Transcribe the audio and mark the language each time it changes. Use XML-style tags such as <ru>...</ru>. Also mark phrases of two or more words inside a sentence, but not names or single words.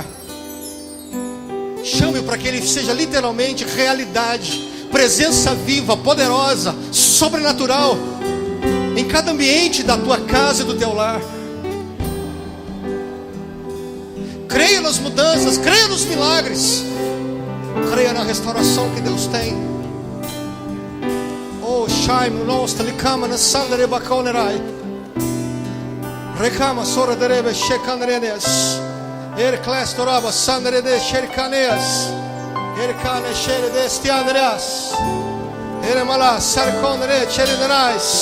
<pt>Chame-o para que Ele seja literalmente realidade, presença viva, poderosa, sobrenatural em cada ambiente da tua casa e do teu lar. Creia nas mudanças, creia nos milagres, creia na restauração que Deus tem. Oh, Shaim, nosta likama na sandere bakonerai. Rekama sora derebe shekanrenes. Erclas toraba sandere de sherkaneas. Erkane shere de stiandreas. Eremala sarkonere cherinerais.</pt>